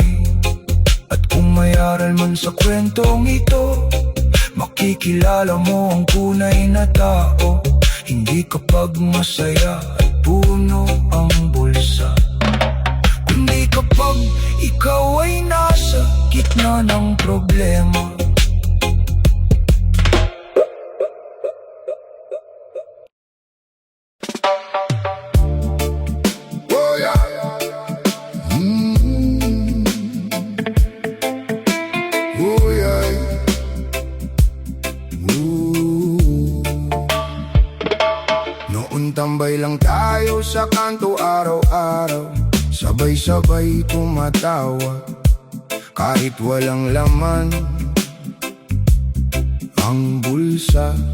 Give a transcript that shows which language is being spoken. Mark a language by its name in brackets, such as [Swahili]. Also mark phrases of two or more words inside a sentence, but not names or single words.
[Filipino] At kung may aral man sa kwentong ito, makikilala mo ang tunay na tao. Hindi kapag masaya at puno ang bulsa, kundi kapag ikaw ay nasa gitna ng problema. [English] Oh yeah. Oh yeah. Ooh. [Filipino] Noon tambay lang tayo sa kanto araw-araw, sabay-sabay tumatawa kahit walang laman ang bulsa.